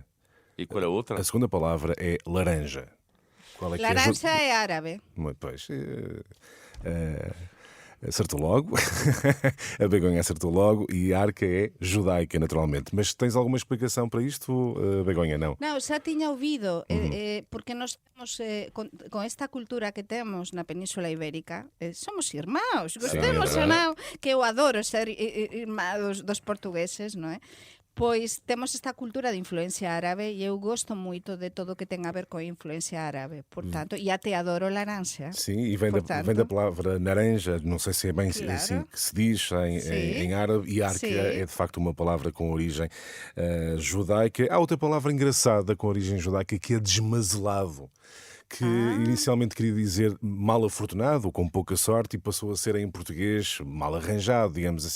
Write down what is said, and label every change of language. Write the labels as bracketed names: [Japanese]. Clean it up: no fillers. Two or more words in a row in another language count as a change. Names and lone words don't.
[Portuguese] E qual é a outra? A segunda palavra é laranja. Qual é que Laranja é árabe. Muito pois. Acertou logo. A Begonha acertou logo e Arca é judaica, naturalmente. Mas tens alguma explicação para isto, Begonha? Não. [Galician] Non, xa tiña ouvido, porque nós temos, con esta cultura que temos na Península Ibérica, somos irmãos, gostemos ou non, que eu adoro ser irmá dos portugueses, non é? Pois temos esta cultura de influencia árabe e eu gosto moito de todo o que ten a ver con influencia árabe. Portanto, e até adoro laranxa. [Portuguese] Sim, e vem da palavra naranja, não sei se é bem Claro. assim que se diz em árabe, e arca Sim. é de facto uma palavra com origem judaica. Há outra palavra engraçada com origem judaica que é desmazelado, que inicialmente queria dizer mal afortunado ou com pouca sorte e passou a ser em português mal arranjado, digamos assim.